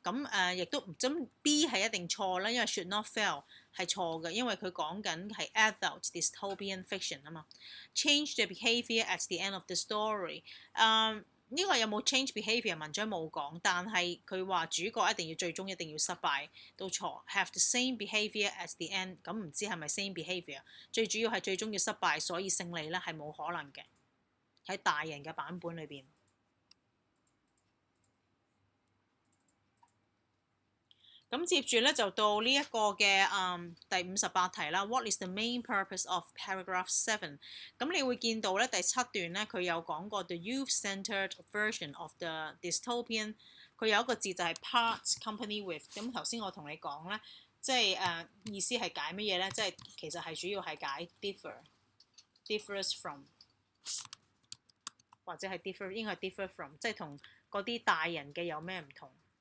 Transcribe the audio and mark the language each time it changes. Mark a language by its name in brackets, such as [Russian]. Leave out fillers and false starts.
[Cantonese] 咁亦都咁 B 係一定錯啦，因為 [English] should not fail [Cantonese] 係錯嘅，因為佢講緊係 adult dystopian fiction 啊嘛。 [English] Change the behaviour at the end of the story。 [Cantonese] 呢個有冇 change behaviour 文章冇講，但係佢話主角一定要最終一定要失敗都錯。 [English] Have the same behaviour at the end， [Cantonese] 咁唔知係咪 [English] same behaviour？ [Cantonese] 最主要係最終要失敗，所以勝利咧係冇可能嘅喺大人嘅版本裏邊。咁接住咧就到呢一個嘅第58題啦。 [English] What is the main purpose of paragraph 7？ [Cantonese] 咁你會見到咧第7段咧佢有講過 [English] the youth-centered version of the dystopian， [Cantonese] 佢有一個字就係 part company with。咁頭先我同你講咧，即係意思係解乜嘢咧？即係其實係主要係解 differs from， 或者係 differ 應該係 differ from， 即係同嗰啲大人嘅有咩唔同？